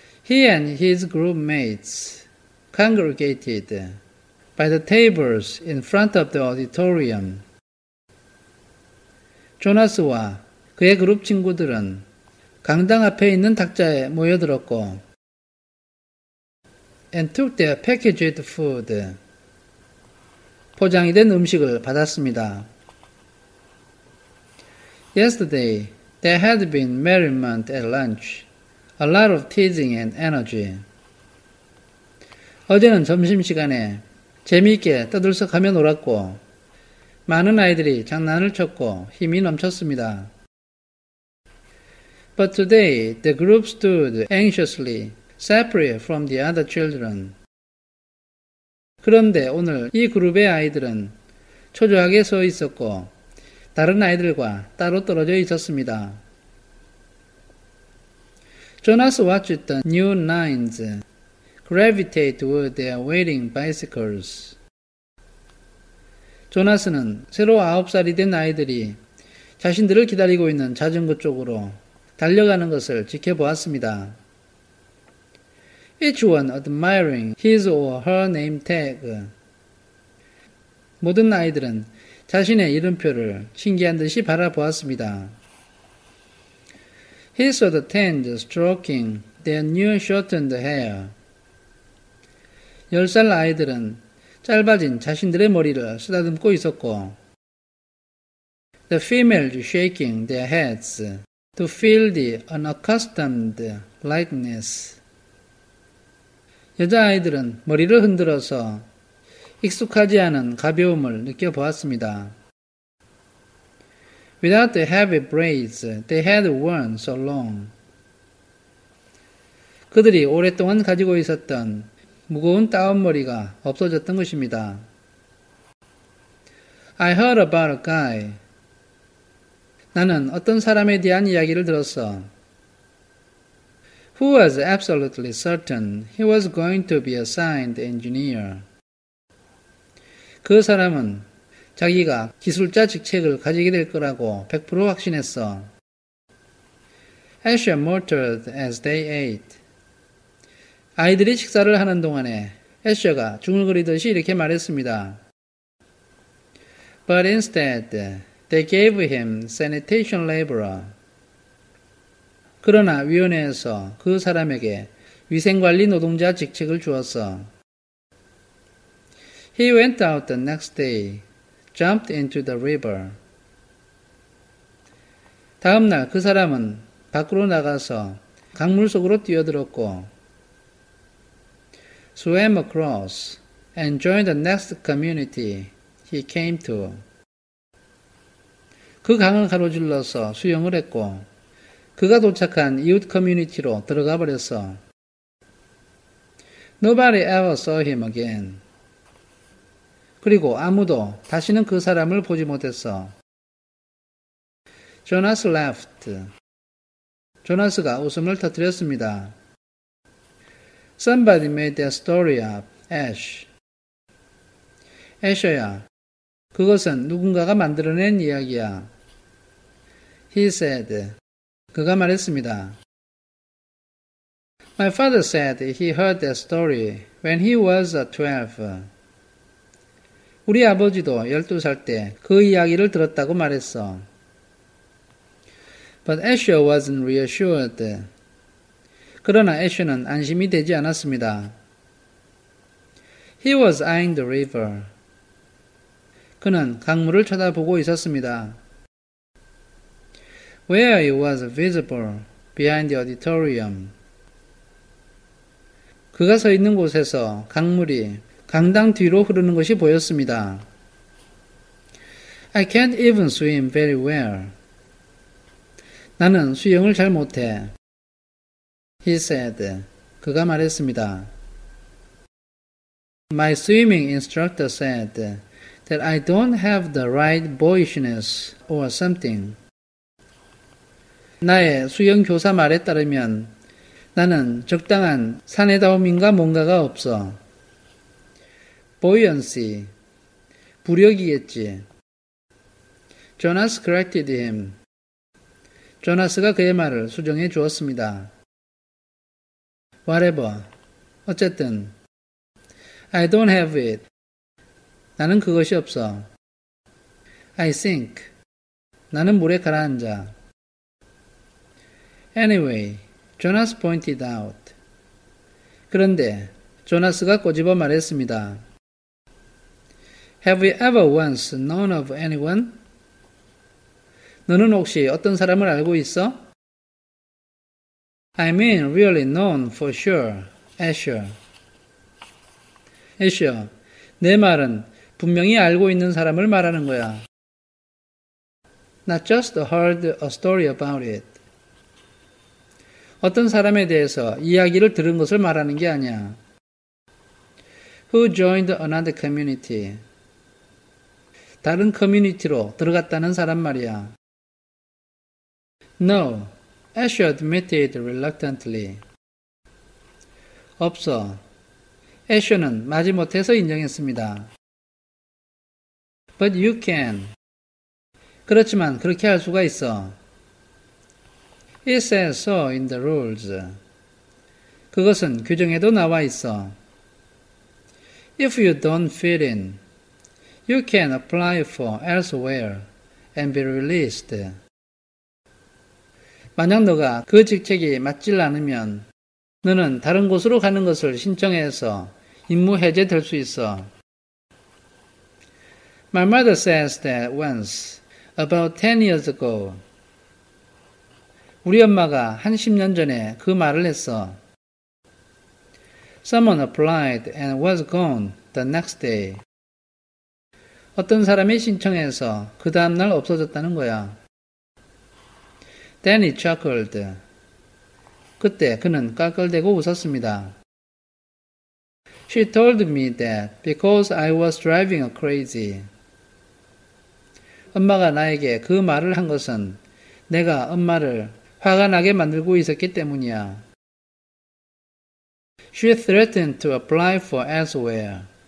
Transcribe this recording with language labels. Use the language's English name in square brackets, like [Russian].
[English] He and his group mates congregated by the tables in front of the auditorium. [Korean] 조나스와 그의 그룹 친구들은 강당 앞에 있는 탁자에 모여들었고 [English] and took their packaged food. [Korean] 포장이 된 음식을 받았습니다. [English] Yesterday, there had been merriment at lunch, a lot of teasing and energy. [Korean] 어제는 점심시간에 재미있게 떠들썩하며 놀았고 많은 아이들이 장난을 쳤고 힘이 넘쳤습니다. [English] But today, the group stood anxiously, separate from the other children. [Korean] 그런데 오늘 이 그룹의 아이들은 초조하게 서 있었고 다른 아이들과 따로 떨어져 있었습니다. [English] Jonas watched the new nines gravitate toward their waiting bicycles. [Korean] 조나스는 새로 9살이 된 아이들이 자신들을 기다리고 있는 자전거 쪽으로 달려가는 것을 지켜보았습니다. [English] Each one admiring his or her name tag. [Korean] 모든 아이들은 자신의 이름표를 신기한 듯이 바라보았습니다. [English] He saw the teens stroking their new shortened hair. [Korean] 10살 아이들은 짧아진 자신들의 머리를 쓰다듬고 있었고 [English] The females shaking their heads to feel the unaccustomed lightness. [Korean] 여자아이들은 머리를 흔들어서 익숙하지 않은 가벼움을 느껴보았습니다. [English] Without the heavy braids they had worn so long. [Korean] 그들이 오랫동안 가지고 있었던 무거운 다운머리가 없어졌던 것입니다. [English] I heard about a guy. [Korean] 나는 어떤 사람에 대한 이야기를 들었어. [English] Who was absolutely certain he was going to be assigned engineer. [Korean] 그 사람은 자기가 기술자 직책을 가지게 될 거라고 100% 확신했어. [English] Asher muttered as they ate. [Korean] 아이들이 식사를 하는 동안에 애셔가 중얼거리듯이 이렇게 말했습니다. [English] But instead, they gave him sanitation laborer. [Korean] 그러나 위원회에서 그 사람에게 위생관리 노동자 직책을 주었어. [English] He went out the next day, jumped into the river. [Korean] 다음 날 그 사람은 밖으로 나가서 강물 속으로 뛰어들었고 [English] swam across and joined the next community he came to. [Korean] 그 강을 가로질러서 수영을 했고 그가 도착한 이웃 커뮤니티로 들어가 버렸어. [English] Nobody ever saw him again. [Korean] 그리고 아무도 다시는 그 사람을 보지 못했어. [English] Jonas laughed. [Korean] 조나스가 웃음을 터뜨렸습니다. [English] Somebody made that story up, Ash. [Korean] 애셔야, 그것은 누군가가 만들어낸 이야기야. [English] He said. [Korean] 그가 말했습니다. [English] My father said he heard that story when he was 12. [Korean] 우리 아버지도 12살 때 그 이야기를 들었다고 말했어. [English] But Asher wasn't reassured. [Korean] 그러나 애셔는 안심이 되지 않았습니다. [English] He was eyeing the river. [Korean] 그는 강물을 쳐다보고 있었습니다. [English] Where it was visible behind the auditorium. [Korean] 그가 서 있는 곳에서 강물이 강당 뒤로 흐르는 것이 보였습니다. [English] I can't even swim very well. [Korean] 나는 수영을 잘 못해. [English] He said. [Korean] 그가 말했습니다. [English] My swimming instructor said that I don't have the right boyishness or something. [Korean] 나의 수영 교사 말에 따르면 나는 적당한 사내다움인가 뭔가가 없어. buoyancy, 부력이겠지. [English] Jonas corrected him. [Korean] 조나스가 그의 말을 수정해 주었습니다. [English] Whatever. [Korean] 어쨌든. [English] I don't have it. [Korean] 나는 그것이 없어. [English] I sink. [Korean] 나는 물에 가라앉아. [English] Anyway, Jonas pointed out. [Korean] 그런데 조나스가 꼬집어 말했습니다. [English] Have you ever once known of anyone? [Korean] 너는 혹시 어떤 사람을 알고 있어? [English] I mean really known for sure, Asher. [Korean] Asher, 내 말은 분명히 알고 있는 사람을 말하는 거야. [English] Not just heard a story about it. [Korean] 어떤 사람에 대해서 이야기를 들은 것을 말하는 게 아니야. [English] Who joined another community. [Korean] 다른 커뮤니티로 들어갔다는 사람 말이야. [English] No, Asher admitted reluctantly. [Korean] 없어. 애셔는 마지못해서 인정했습니다. [English] But you can. [Korean] 그렇지만 그렇게 할 수가 있어. [English] It says so in the rules. [Korean] 그것은 규정에도 나와 있어. [English] If you don't fit in, you can apply for elsewhere and be released. [Korean] 만약 너가 그 직책이 맞질 않으면 너는 다른 곳으로 가는 것을 신청해서 임무 해제될 수 있어. [English] My mother says that once, about 10 years ago. [Korean] 우리 엄마가 한 10년 전에 그 말을 했어. [English] Someone applied and was gone the next day. [Korean] 어떤 사람이 신청해서 그 다음날 없어졌다는 거야. [English] Then he chuckled. [Korean] 그때 그는 깔깔대고 웃었습니다. [English] She told me that because I was driving her crazy. [Korean] 엄마가 나에게 그 말을 한 것은 내가 엄마를 화가 나게 만들고 있었기 때문이야. [English] She threatened to apply for elsewhere.